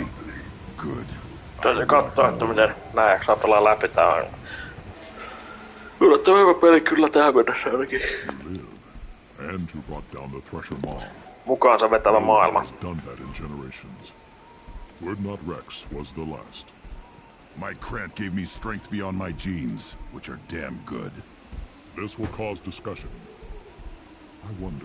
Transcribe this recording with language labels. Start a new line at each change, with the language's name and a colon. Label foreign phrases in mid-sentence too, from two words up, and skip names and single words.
English: Good.
Finnish: Täytyy katsoa, että miten nää jaksaa pelaa läpi. Tää on yllättävän hyvä peli kyllä tähän mennessä ainakin.
English: And who brought down the Thresher Maw.
Finnish: Mukaansa vetävä maailma.
English: Has done that in generations. Word Not Rex was the last. My Krant gave me strength beyond my genes, which are damn good. This will cause discussion. I wonder.